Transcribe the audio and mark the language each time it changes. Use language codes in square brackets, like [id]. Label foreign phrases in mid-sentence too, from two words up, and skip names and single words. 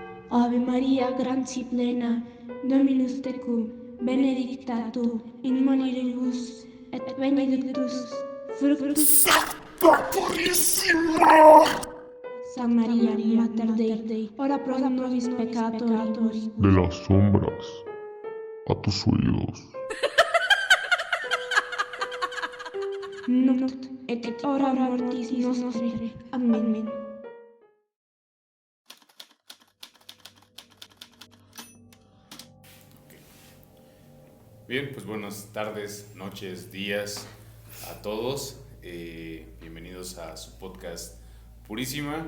[la] Ave Maria, gratia plena, Dominus tecum, benedicta tu in mulieribus, et benedictus fructus Sancta Purissima! San Maria, Mater Dei, ora pro nobis peccatoribus, [es] De las sombras a tus oídos. [la] nunc et hora mortis nostre. [es] Amén. Bien, pues buenas tardes, noches, días a todos. Bienvenidos a su podcast Purísima.